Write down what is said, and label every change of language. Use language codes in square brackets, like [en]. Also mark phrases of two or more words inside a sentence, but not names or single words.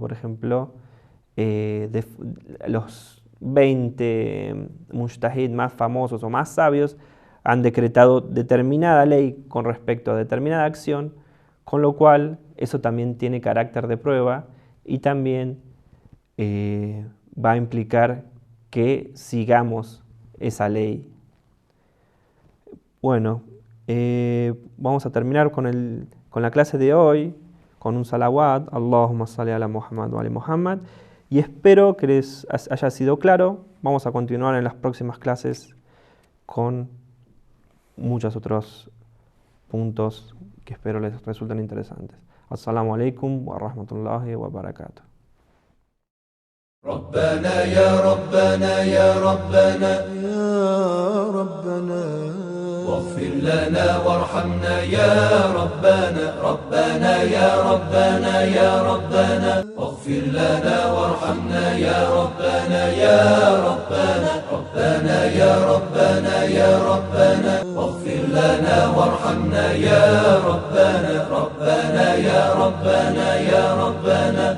[es] Por ejemplo, los 20 mujtahid más famosos o más sabios han decretado determinada ley con respecto a determinada acción, con lo cual eso también tiene carácter de prueba y también va a implicar que sigamos esa ley. Bueno, vamos a terminar con la clase de hoy, con un salawat, [ar] اللهم صل على محمد وعلى آل محمد, [es] y espero que les haya sido claro. Vamos a continuar en las próximas clases con muchos otros puntos que espero les resulten interesantes. [ar] السلام عليكم ورحمة الله وبركاته. ربنا يا ربنا يا ربنا يا ربنا واغفر لنا وارحمنا يا ربنا ربنا يا ربنا يا ربنا واغفر لنا وارحمنا يا ربنا يا ربنا ربنا يا ربنا يا ربنا واغفر لنا وارحمنا يا ربنا ربنا يا ربنا يا ربنا